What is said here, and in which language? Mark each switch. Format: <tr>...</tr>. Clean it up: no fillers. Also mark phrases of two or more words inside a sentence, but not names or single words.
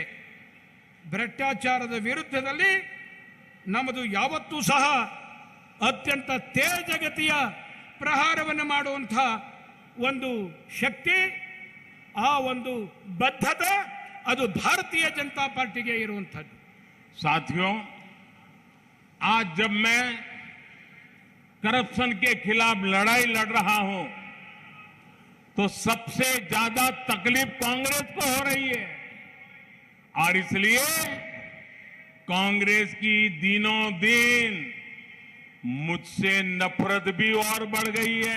<kn>ಭ್ರಷ್ಟಾಚಾರದ ವಿರುದ್ಧದಲ್ಲಿ ನಮ್ಮದು ಯಾವತ್ತೂ ಸಹ ಅತ್ಯಂತ ತೇಜಗತಿಯ ಪ್ರಹಾರವನ್ನು ಮಾಡುವಂಥ ಒಂದು ಶಕ್ತಿ, ಆ ಒಂದು ಬದ್ಧತೆ ಅದು ಭಾರತೀಯ ಜನತಾ ಪಾर्टी ಇರುವಂಥದ್ದು.</kn> <hi>साथियों, आज जब मैं करप्शन के खिलाफ लड़ाई लड़ रहा हूं तो सबसे ज्यादा तकलीफ कांग्रेस को हो रही है, और इसलिए कांग्रेस की दिनों दिन मुझसे नफरत भी और बढ़ गई है।</hi>